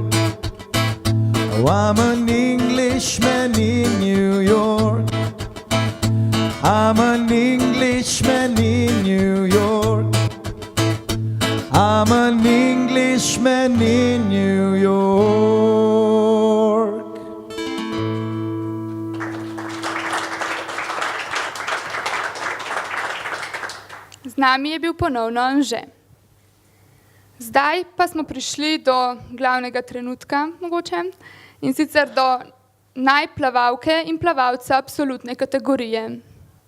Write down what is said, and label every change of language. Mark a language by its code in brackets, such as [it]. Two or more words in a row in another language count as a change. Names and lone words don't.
[en] Oh, I'm an Englishman in New York. I'm an Englishman in New York. I'm an Englishman in New York. [sl] Z nami je bil ponovno Anže. Zdaj pa smo prišli do glavnega trenutka, mogoče, in sicer do najplavalke in plavalca absolutne kategorije.